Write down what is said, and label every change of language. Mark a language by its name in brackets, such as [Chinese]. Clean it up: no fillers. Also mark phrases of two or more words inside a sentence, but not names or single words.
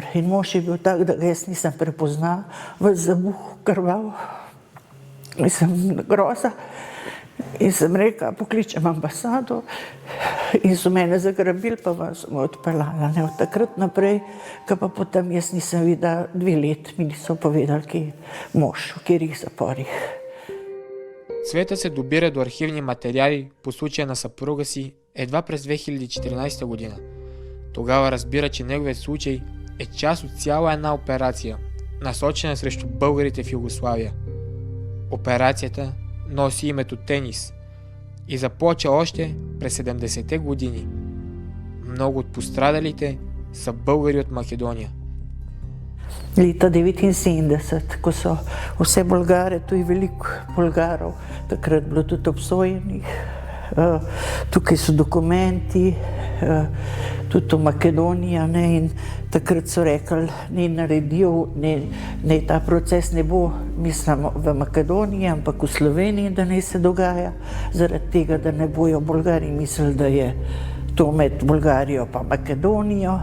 [Slovenian] In mož je bil tak, da ga jaz nisem prepoznal, ves zabuh, krval, mislim, groza. In sem rekla, pokličem ambasado in so mene zagrabili, pa vas so me odpeljali. Od takrat naprej, ko pa potem jaz nisem videla 2 let, mi niso povedali, ki je mož, v katerih zaporih. [Bulgarian] Света се добира до архивни материали по случая на съпруга си едва през 2014 година. Тогава разбира, че неговият случай е част от цяла една операция, насочена срещу българите в Югославия. Операцията носи името Тенис и започва още през 70-те години. Много от пострадалите са българи от Македония. [Slovenian] Leta 1979, ko so vse Bolgare, tu je veliko Bolgarov, takrat bilo tudi obsojenih. Tukaj so dokumenti, tudi v Makedoniji, in takrat so rekli, naj ta proces ne bo, mislim, v Makedoniji, ampak v Sloveniji, da naj se dogaja, zaradi tega, da ne bojo Bolgari mislili, da je to med Bolgarijo pa Makedonijo.